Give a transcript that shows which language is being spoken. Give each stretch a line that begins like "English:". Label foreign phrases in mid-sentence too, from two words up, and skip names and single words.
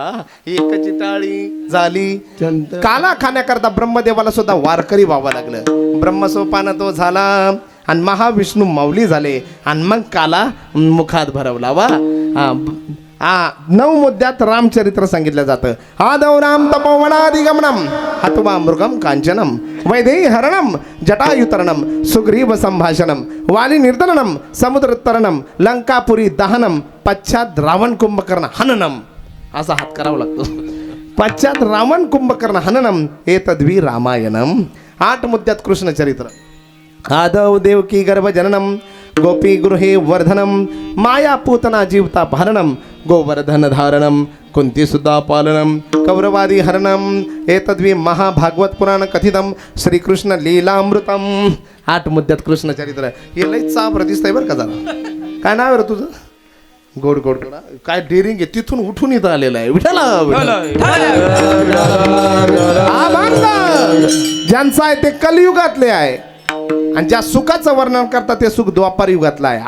Marathi: एकची टाळी झाली. काला खाण्याकरता ब्रह्मदेवाला सुद्धा वारकरी व्हावं लागलं. ब्रह्मसोपान तो झाला आणि महाविष्णू माऊली झाले आणि मग काला मुखात भरवला वा. 9 मुद्द्यात रामचरित्र सांगितलं जातं.
Sanskrit: आदौ राम तपोवनादिगमनम हत्वा मृगम कांचनम वैदेही हरणम जटायुतरणम सुग्रीव संभाषणम वाली निर्दलनम समुद्रोत्तरणम लंकापुरी दहनम पश्चात रावण कुंभकर्ण हननम.
Marathi: असा हात करावा लागतो.
Sanskrit: पश्चात रावण कुंभकर्ण हननम एतद्वी रामायणम.
Marathi: 8 मुद्द्यात कृष्णचरित्र.
Sanskrit: आदौ देवकी गर्भजननम गोपी गृहे वर्धनम माया पूतना जीवता पालनम गोवर्धन धारणम कुंती सुद्धा पालनम कौरवादी हरणम एतद्वी महाभागवत पुराण कथितम श्रीकृष्ण लीलामृतम.
Marathi: 8 मुद्द्यात कृष्णचरित्र. हे लई चाप दिसतंय बरं का जरा. काय नाव आहे रे तुझं. गोड गोड गोड काय डेअरिंग आहे. तिथून उठून इथं आलेला आहे. विठाला ज्यांचं आहे ते कलियुगातले आहे आणि ज्या सुखाचं वर्णन करतात ते सुख द्वापार युगातला आहे.